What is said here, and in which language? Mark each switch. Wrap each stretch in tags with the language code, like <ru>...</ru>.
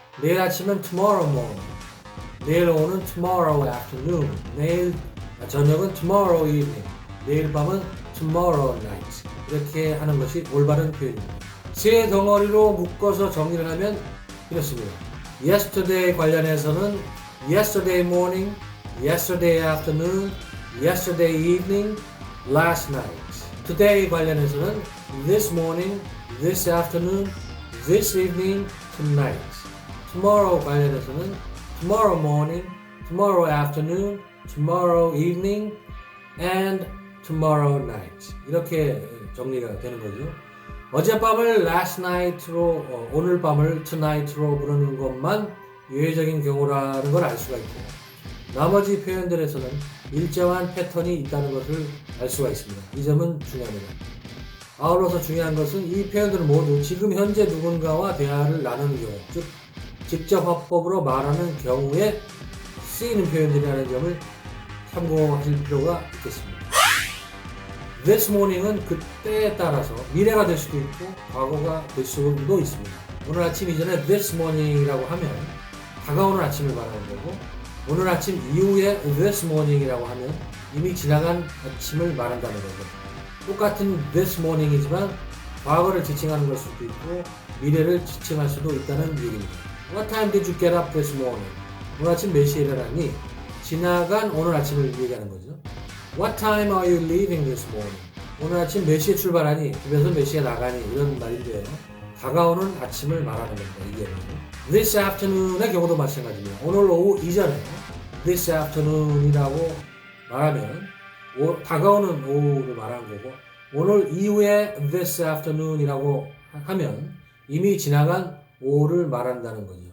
<ko>내일 아침은 tomorrow morning, 내일 오후는 tomorrow afternoon, 내일 저녁은 tomorrow evening, 내일 밤은 tomorrow night 이렇게 하는 것이 올바른 표현입니다. 세 덩어리로 묶어서 정리를 하면 이렇습니다.</ko> <en>yesterday</en> <ko>관련해서는</ko> <en>yesterday morning, yesterday afternoon, yesterday evening, last night. today</en> <ko>관련해서는</ko> <en>this morning, this afternoon, this evening, tonight. tomorrow</en> <ko>관련해서는</ko> <en>tomorrow morning, tomorrow afternoon, tomorrow evening, and tomorrow night.</en> <ko>이렇게 정리가 되는 거죠. 어젯밤을 last night로, 오늘 밤을 tonight로 부르는 것만 예외적인 경우라는 걸 알 수가 있고, 나머지 표현들에서는 일정한 패턴이 있다는 것을 알 수가 있습니다. 이 점은 중요합니다. 아울러서 중요한 것은 이 표현들은 모두 지금 현재 누군가와 대화를 나누는 경우, 즉 직접 화법으로 말하는 경우에 쓰이는 표현들이라는 점을 참고하실 필요가 있겠습니다. This morning은 그때에 따라서 미래가 될 수도 있고 과거가 될 수도 있습니다. 오늘 아침 이전에 this morning이라고 하면 다가오는 아침을 말하는 거고, 오늘 아침 이후에 this morning이라고 하면 이미 지나간 아침을 말한다는 거죠. 똑같은 this morning이지만 과거를 지칭하는 걸 수도 있고 미래를 지칭할 수도 있다는 얘기입니다.</ko> <en>What time did you get up this morning?</en> <ko>오늘 아침 몇 시에 일어났니? 지나간 오늘 아침을 얘기하는 거죠.</ko> <en>What time are you leaving this morning?</en> <ko>오늘 아침 몇 시에 출발하니? 집에서 몇 시에 나가니? 이런 말인데요. 다가오는 아침을 말하는 겁니다. 이게 This afternoon의 경우도 마찬가지입니다. 오늘 오후 이전에 This afternoon이라고 말하면 다가오는 오후를 말하는 거고, 오늘 이후에 This afternoon이라고 하면 이미 지나간 오후를 말한다는 거죠.</ko>